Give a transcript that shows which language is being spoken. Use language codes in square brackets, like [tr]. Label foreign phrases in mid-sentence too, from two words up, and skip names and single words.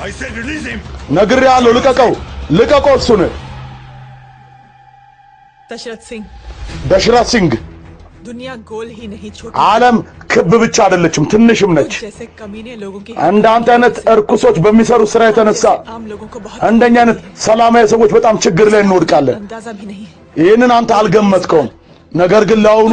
[en] I said release him [am] ነግሬሃለሁ ልቀቀው እሱን [hi] दशरथ सिंह [am] ደሽራት ሲንግ [hi] दुनिया गोल ही नहीं छोटी [am] ዓለም ክብ ብቻ አይደለችም ትንሽም ነች [hi] जैसे कमीने लोगों की [am] እንዳንተ አይነት እርኩሶች በሚሰሩ ስራ የተነሳ [hi] आम लोगों को बहुत [am] እንደኛ አይነት ሰላማዊ ሰዎች በጣም ችግር ላይ እንወድቃለን [hi] अंदाजा भी नहीं [am] ይህንን አንተ አልገመትከውም ነገር ግን ለአሁኑ